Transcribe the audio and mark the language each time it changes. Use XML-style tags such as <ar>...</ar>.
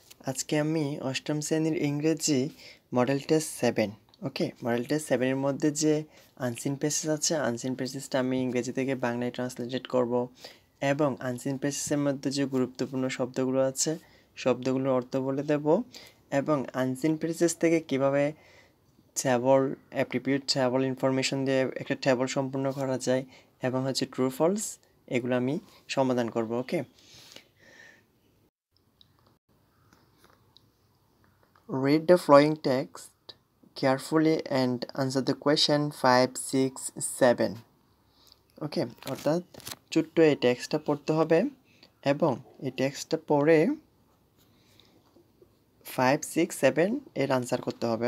<bn>আজকে আমি অষ্টম শ্রেণীর ইংরেজি মডেল টেস্ট 7 ওকে মডেল টেস্ট 7 এর মধ্যে যে আনসিন প্যাসেজ আছে আনসিন প্যাসেজটা আমি ইংরেজি থেকে বাংলায় ট্রান্সলেটেড করব এবং আনসিন প্যাসেজের মধ্যে যে গুরুত্বপূর্ণ শব্দগুলো আছে শব্দগুলোর অর্থ বলে দেব এবং আনসিন প্যাসেজ থেকে কিভাবে ট্যাবল অ্যাপ্টিটিউড ট্যাবল ইনফরমেশন দিয়ে একটা ট্যাবল সম্পূর্ণ করা যায় এবং হচ্ছে ট্রু ফলস এগুলো আমি সমাধান করব।</bn> <en>Okay, read the following text carefully and answer the question 5, 6, 7.</en> <bn>ওকে, অর্থাৎ ছোট্ট এই টেক্সটটা পড়তে হবে এবং এই টেক্সটটা পড়ে 5, 6, 7 এর আনসার করতে হবে।</bn>